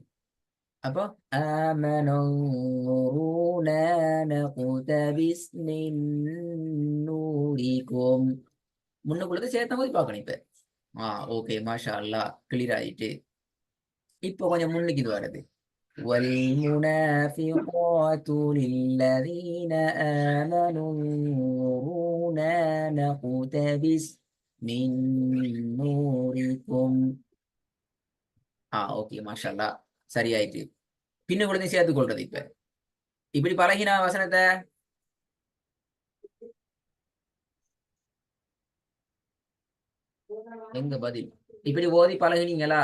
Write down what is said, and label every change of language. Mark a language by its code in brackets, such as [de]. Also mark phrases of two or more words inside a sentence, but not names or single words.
[ta] அப்போ முன்னுக்குள்ளது சேர்த்த போது பார்க்கணும். இப்ப ஓகே [ar] ما شاء الله [ta] கிளியர் ஆயிட்டு. இப்போ கொஞ்சம் முன்னுக்கு இது வருது. [ar] والمنافقات للذين آمنوا انظرونا نقتبس من نوركم. [ta] ஓகே [ar] ما شاء الله [ta] சரியாயிட்டு பின்ன கூட சேர்த்து கொள்றது. இப்ப இப்படி பழகினா வசனத்தை எங்க பதில் இப்படி ஓதி பழகினீங்களா?